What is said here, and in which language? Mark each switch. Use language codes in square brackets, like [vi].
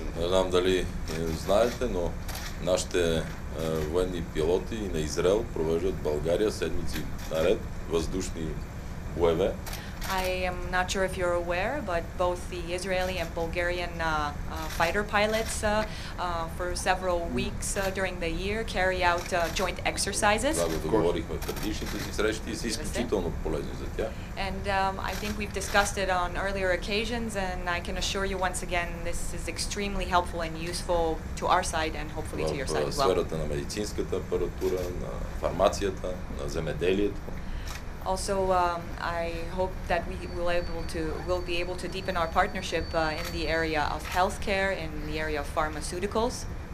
[bg] Не знам дали знаете, но нашите военни пилоти и на Израел провеждат в България седмици наред въздушни боеве. [en] I am not sure if you're aware, but both the Israeli and Bulgarian fighter pilots for several weeks during the year carry out joint exercises. [bg] Това го договорихме в предишните си срещи и са изключително полезни за тях. [en] And I think we've discussed it on earlier occasions, and I can assure you once again this is extremely helpful and useful to our side and hopefully to your side as [bg] В [en] well. [bg] сферата на медицинската апаратура, на фармацията, на земеделието. [en] Also, I hope that we will be able to deepen our partnership in the area of healthcare, in the area of pharmaceuticals.